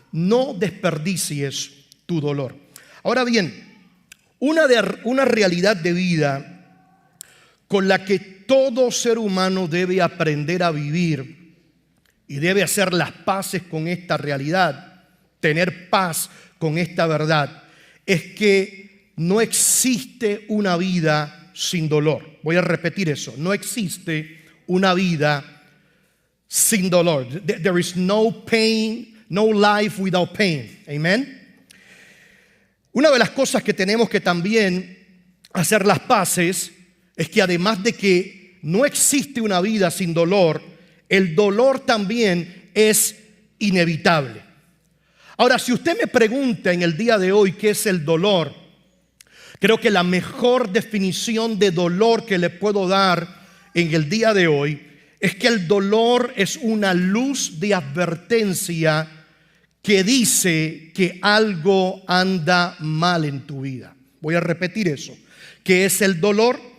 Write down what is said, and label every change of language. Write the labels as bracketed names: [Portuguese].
[Spanish] No desperdicies tu dolor. Ahora bien, una realidad de vida con la que todo ser humano debe aprender a vivir y debe hacer las paces con esta realidad, tener paz con esta verdad, es que no existe una vida sin dolor. Voy a repetir eso, no existe una vida sin dolor. [English] There is no pain, no life without pain. [Spanish] Amen. Una de las cosas que tenemos que también hacer las paces es que además de que no existe una vida sin dolor, el dolor también es inevitable. Ahora, si usted me pregunta en el día de hoy qué es el dolor, creo que la mejor definición de dolor que le puedo dar en el día de hoy es que el dolor es una luz de advertencia que dice que algo anda mal en tu vida. Voy a repetir eso. ¿Qué es el dolor?